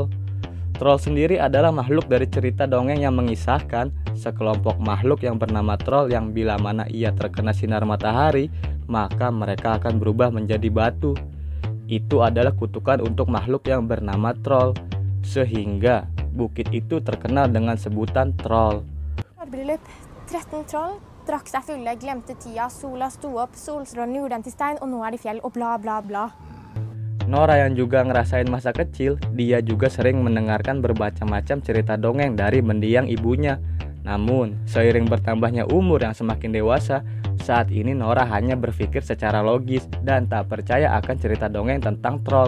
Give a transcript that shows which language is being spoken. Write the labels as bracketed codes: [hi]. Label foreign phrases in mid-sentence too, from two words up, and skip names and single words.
[id] Troll sendiri adalah makhluk dari cerita dongeng yang mengisahkan sekelompok makhluk yang bernama troll yang bila mana ia terkena sinar matahari, maka mereka akan berubah menjadi batu. Itu adalah kutukan untuk makhluk yang bernama troll, sehingga bukit itu terkenal dengan sebutan troll. [no] 13 troll drakk seg fulle, glemte tida, sola sto opp, solstrålen gjorde den til stein, og nå er de fjell, og bla bla bla. [id] Nora yang juga ngerasain masa kecil, dia juga sering mendengarkan bermacam-macam cerita dongeng dari mendiang ibunya. Namun, seiring bertambahnya umur yang semakin dewasa, saat ini Nora hanya berpikir secara logis dan tak percaya akan cerita dongeng tentang troll.